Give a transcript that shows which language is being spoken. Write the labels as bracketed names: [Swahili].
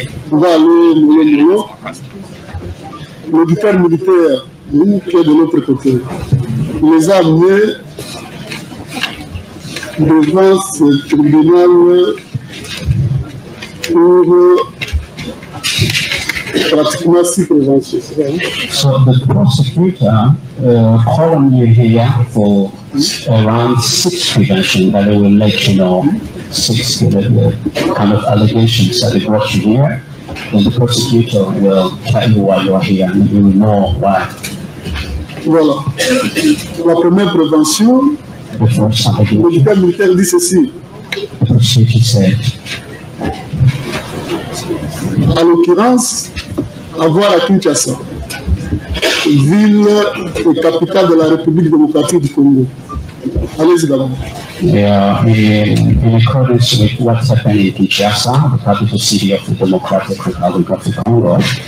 [French] On va aller l'auditeur militaire, nous qui est de l'autre côté, les a amenés devant ce tribunal pour pratiquement 6 préventions. [English] So the prosecutor called you here for around 6 prevention, that they will let you know 6 kind of allegations that they brought you here. Then the prosecutor will tell you why you are here and you will know why. [French] Voilà. La première prévention, l'auditeur militaire dit ceci. [English] The prosecutor said, [French] en l'occurrence, avoir à Kinshasa, ville et capitale de la République démocratique du Congo. Allez-y d'abord. [English] In accordance with what's happening in Kinshasa, the capital city of the Democratic Republic of the Congo,